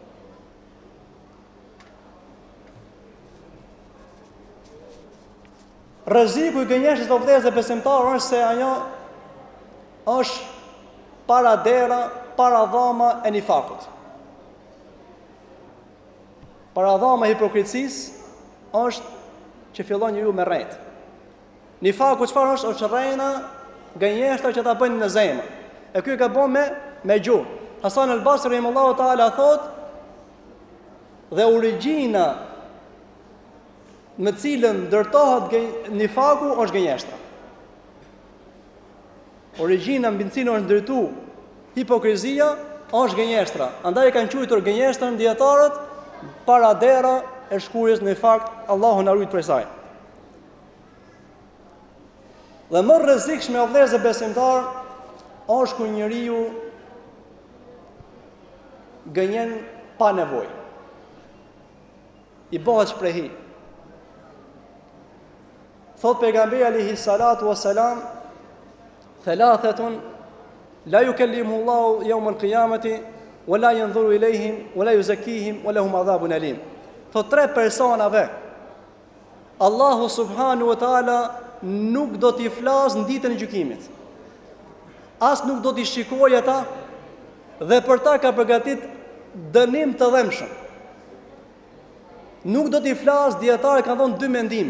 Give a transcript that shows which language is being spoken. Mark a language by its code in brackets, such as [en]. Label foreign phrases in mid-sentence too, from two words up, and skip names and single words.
[sq] Rreziku i gënjeshtës të vëllezër besimtar është se ajo është paradera, paradhama e nifakut. Paradhama e hipokricisë është që fillon njeriu me rrejt. Nifaku çfarë është? Është rrejna, gënjeshtra që ta bëjnë në zemër. E ky ka bën me gjuhë. Hasan al-Basri [ar] رحمه الله تعالى [sq] thot, dhe origjina me cilën ndërtohet nifaku është gënjeshtra. Origjina mbi cilën është ndërtu hipokrizia është gënjeshtra. Andaj e kanë quajtur gënjeshtrën dietarët paradera e shkurjes në fakt. Allahu na ruaj prej saj. Dhe më rrezikshme o vëllezër besimtar është kur njeriu gënjen pa nevojë. I bëhet shprehi. Thot pejgamberi [ar] عليه الصلاة والسلام ثلاثة لا يكلمهم الله يوم القيامة ولا ينظر إليهم ولا يزكيهم ولهم عذاب أليم. [sq] Thot tre personave Allahu [ar] سبحانه وتعالى [sq] nuk do t'i flas në ditën e gjykimit. As nuk do t'i shikojë ata dhe për ta ka përgatit dënim të dhëmshëm. Nuk do t'i flas, dietarë kanë thonë dy mendime.